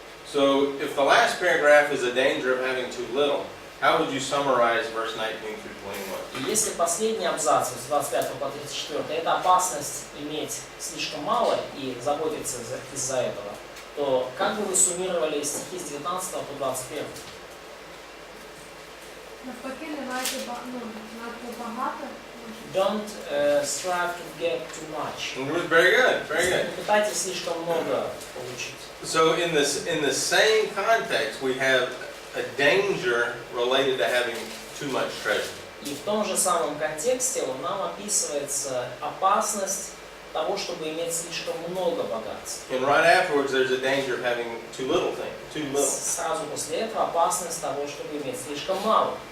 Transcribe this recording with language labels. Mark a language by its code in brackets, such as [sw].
[en] So, if the last paragraph is a danger of having too little, how would you summarize verse 19 through 21? [ru] И если последний абзац с 25 по 34 это опасность иметь слишком мало и заботиться из-за этого, то как бы вы суммировали стихи с 19 по 21? [uk] Навпаки, не надто багато. [en] Don't strive to get too much. It was very good, very good. [ru] Не пытайтесь слишком много получить. [en] So in the same context, we have a danger related to having too much treasure. [ru] И в том же самом контексте нам описывается опасность того, чтобы иметь слишком много богатств. [en] And right afterwards, there's a danger of having too little. [ru] Сразу после этого опасность того, чтобы иметь слишком мало.